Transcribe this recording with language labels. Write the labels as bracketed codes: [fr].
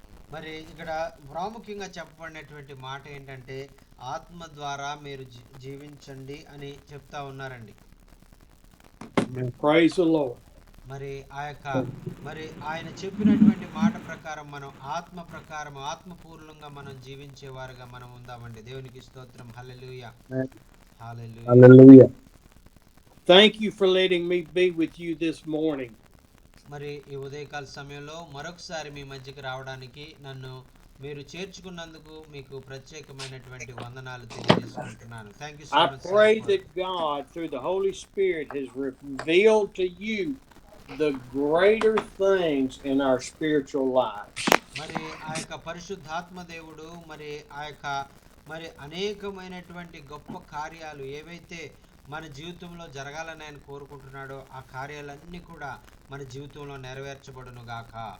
[te] మరి ఇక్కడ ప్రాముఖ్యంగా చెప్పబడినటువంటి మాట ఏంటంటే ఆత్మ ద్వారా మీరు జీవించండి అని చెప్తా ఉన్నారండి. [en] Praise the Lord. [te] మరి ఆ యొక్క మరి ఆయన చెప్పినటువంటి మాట ప్రకారం మనం ఆత్మపూర్ణంగా మనం జీవించేవారుగా మనం ఉందామండి. దేవునికి స్తోత్రం. హల్లెలూయా. హల్లెలూయా. [en] Hallelujah. Thank you for letting me be with you this morning. [te] మరి ఈ ఉదయకాల సమయంలో మరొకసారి మీ మధ్యకి రావడానికి నన్ను మీరు చేర్చుకున్నందుకు మీకు ప్రత్యేకమైనటువంటి వందనాలు తెలియజేసుకుంటున్నాను. [en] Thank you so I much pray sir. that God, through the Holy Spirit, has revealed to you the greater things in our spiritual lives. [te] మరి ఆ యొక్క పరిశుద్ధాత్మ దేవుడు మరి ఆ యొక్క మరి అనేకమైనటువంటి గొప్ప కార్యాలు ఏవైతే మన జీవితంలో జరగాలని ఆయన కోరుకుంటున్నాడో ఆ కార్యాలన్నీ కూడా మన జీవితంలో నెరవేర్చబడును గాక.